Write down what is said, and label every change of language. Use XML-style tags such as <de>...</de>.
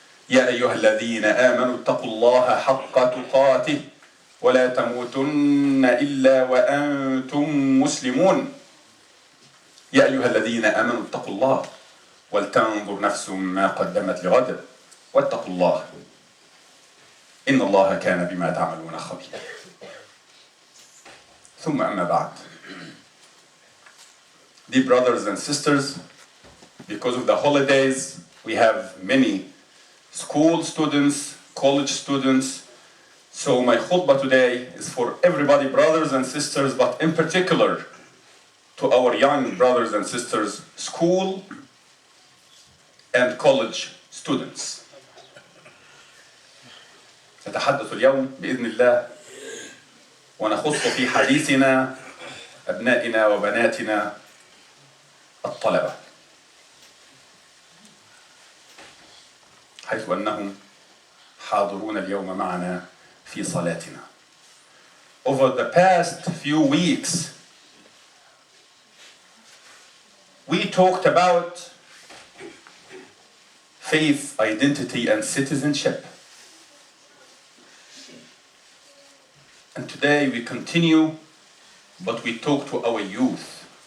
<ar>يا أيها الذين آمنوا اتقوا الله حق تقاته ولا تموتن إلا وأنتم مسلمون. يا أيها الذين آمنوا اتقوا الله ولتنظر نفس ما قدمت لغد واتقوا الله إن الله كان بما تعملون خبيرا. ثم أما بعد.</ar> <en>Dear brothers and sisters, because of the holidays, we have many school students, college students. So my khutbah today is for everybody, brothers and sisters, but in particular to our young brothers and sisters, school and college students.</en> <ar>نتحدث اليوم بإذن الله ونخص في حديثنا أبنائنا وبناتنا الطلبة، حيث أنهم حاضرون اليوم معنا في صلاتنا.</ar> <en>Over the past few weeks, we talked about faith, identity, and citizenship. And today we continue, but we talk to our youth.</en>